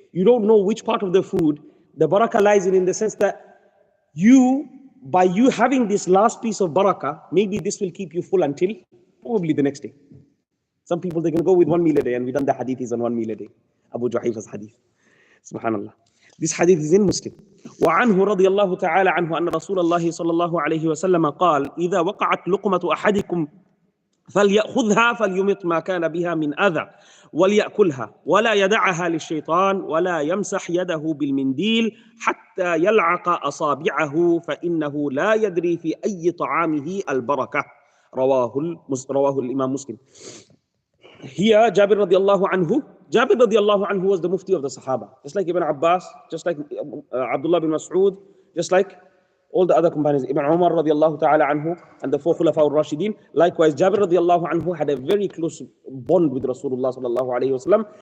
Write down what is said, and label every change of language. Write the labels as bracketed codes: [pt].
[en] You don't know which part of the food the barakah lies in the sense that by you having this last piece of barakah, maybe this will keep you full until probably the next day. Some people, they can go with 1 meal a day, and we done the hadith is on 1 meal a day. Abu Juhayfa's hadith. Subhanallah. This hadith is in Muslim. [ar] وعنه رضي الله تعالى عنه أن رسول الله صلى الله عليه وسلم قال إذا وقعت لقمة أحدكم فليأخذها فليمط ما كان بها من أذى وليأكلها ولا يدعها للشيطان ولا يمسح يده بالمنديل حتى يلعق أصابعه فإنه لا يدري في أي طعامه البركة رواه الإمام مسلم. [en] Here, Jabir radiallahu anhu was the mufti of the Sahaba. Just like Ibn Abbas, just like Abdullah bin Mas'ud, just like all the other companions, Ibn Umar radiallahu ta'ala anhu, and the 4 Khulafa al-Rashidin. Likewise, Jabir radiallahu anhu had a very close bond with Rasulullah sallallahu alayhi wa sallam.